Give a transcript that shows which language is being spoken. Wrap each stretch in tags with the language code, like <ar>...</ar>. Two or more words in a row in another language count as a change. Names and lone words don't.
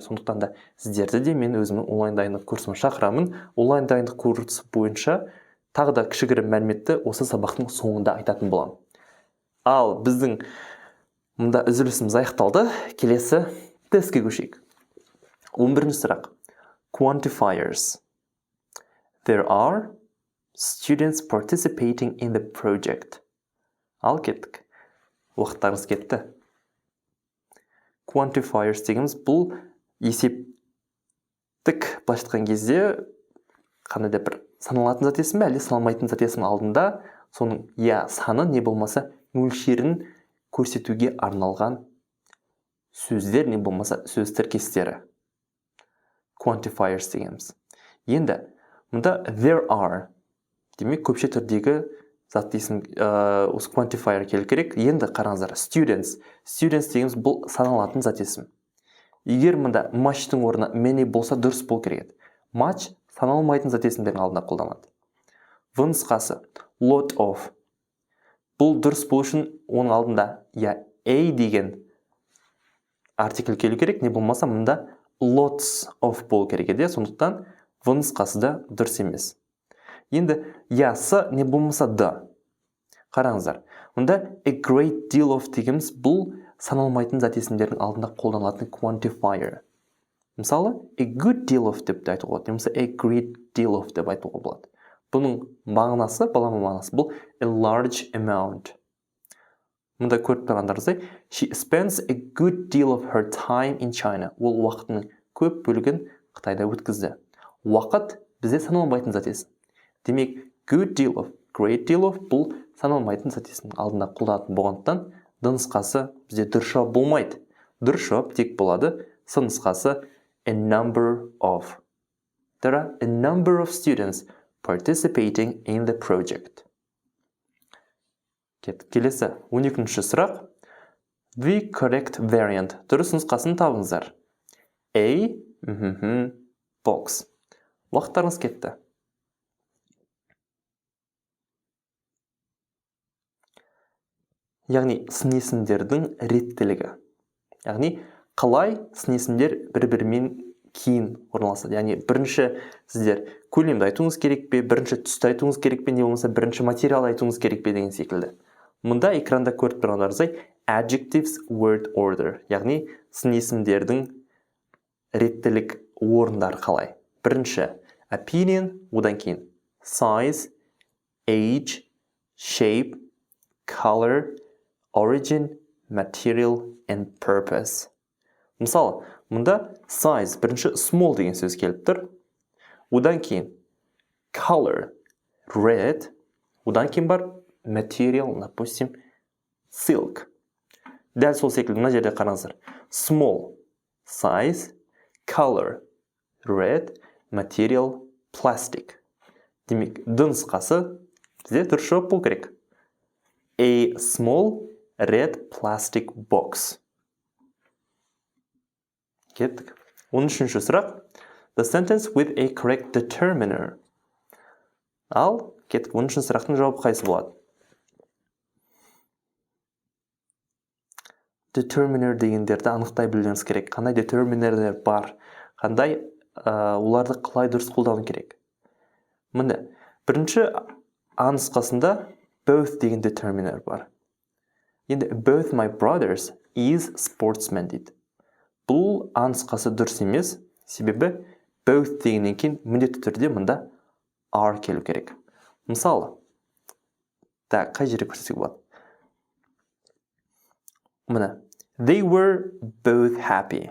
<kk>Сондықтан да сіздерді де мен өзімнің онлайн дайындық курсыма шақырамын. Онлайн дайындық курсы бойынша тағы да кішігірім мәліметті осы сабақтың соңында айтатын боламын. Ал біздің мұнда үзілісіміз аяқталды. Келесі тестке көшейік. 11-ші сұрақ. Quantifiers.</kk> <en>There are students participating in the project.</en> <kk>Ал кеттік. Уақыттарыңыз кетті. Quantifiers дегеніміз бұл есептік былайша айтқан кезде қандай да бір саналатын зат есім бе, әлде саналмайтын зат есімнің алдында соның я саны не болмаса мөлшерін көрсетуге арналған сөздер, не болмаса сөз тіркестері. Quantifiers дегеніміз. Енді мұнда</kk> <en>there are</en> <kk>демек көпше түрдегі зат есім осы quantifier келу керек. Енді қараңыздар, students дегеніміз бұл саналатын зат есім. Егер мұнда much-тың орнына many болса дұрыс болу керек. Much саналмайтын зат есімдердің алдында қолданылады. В нұсқасы</kk> <en>lot of.</en> <kk>Бұл дұрыс болу үшін оның алдында a деген артикль келу керек, не болмаса мұнда</kk> <en>lots of</en> <kk>болу керек еді. Сондықтан в нұсқасы да дұрыс емес. Енді ясы не болмаса да. Қараңыздар. Мұнда</kk> <en>a great deal of</en> <kk>дегеніміз бұл саналмайтын зат есімдердің алдында қолданылатын quantifier. Мысалы,</kk> <en>a good deal of</en> <kk>деп айтуға болады. Немесе</kk> <en>a great deal of</en> <kk>деп айтуға болады. Бұның мағынасы, балама мағынасы бұл</kk> <en>a large amount.</en> <kk>Мұнда көріп тұрғандарыңыздай,</kk> <en>she spends a good deal of her time in China.</en> <kk>Ол уақытының көп бөлігін Қытайда өткізді. Уақыт бізде саналмайтын зат есім. Демек,</kk> <en>good deal of, great deal of</en> <kk>бұл саналмайтын зат есімнің алдында қолданылатын болғандықтан нұсқасы бізде дұрыс жауап болмайды. Дұрыс жауап тек болады с нұсқасы</kk> <en>a number of. There are a number of students participating in the project.</en> <kk>Келесі 12-ші сұрақ.</kk> <en>The correct variant.</en> <kk>Дұрыс нұсқасын табыңыздар.</kk> <en>A, box.</en> <kk>Уақыттарыңыз кетті. Яғни сын есімдердің реттілігі. Яғни қалай сын есімдер бір-бірімен кейін орналасады. Яғни бірінші сіздер көлемді айтуыңыз керек пе, бірінші түсті айтуыңыз керек пе, не болмаса бірінші материал айтуыңыз керек пе деген секілді. Мұнда экранда көріп тұрғандарыңыздай</kk> <en>adjectives word order.</en> <kk>Яғни сын есімдердің реттілік орындары қалай. Бірінші opinion, одан кейін</kk> <en>size, age, shape, color, origin, material and purpose.</en> <kk>Мысалы, мұнда size, бірінші small деген сөз келіп тұр. Одан кейін</kk> <en>color, red,</en> <kk>одан кейін бар material, допустим, silk. Дәл сол секілді мына жерде қараңыздар.</kk> <en>Small, size, color, red, material, plastic.</en> <kk>Демек, нұсқасы бізде дұрыс жауап болу керек.</kk> <en>A small red plastic box.</en> <kk>Кеттік. 13-ші сұрақ.</kk> <en>The sentence with a correct determiner.</en> <kk>Ал, кеттік. 13-ші сұрақтың жауабы қайсы болады? Determiner дегендерді анықтай білуіңіз керек. Қандай determinerдер бар? Қандай оларды қалай дұрыс қолдану керек? Міне, бірінші А нұсқасында both деген determiner бар. Енді</kk> <en>both my brothers is sportsmen</en> <kk>дейді. Бұл А нұсқасы дұрыс емес, себебі both дегеннен кейін міндетті түрде мұнда are келу керек. Мысалы, қай жерде көрсетсек болады? Міне,</kk> <en>they were both happy.</en>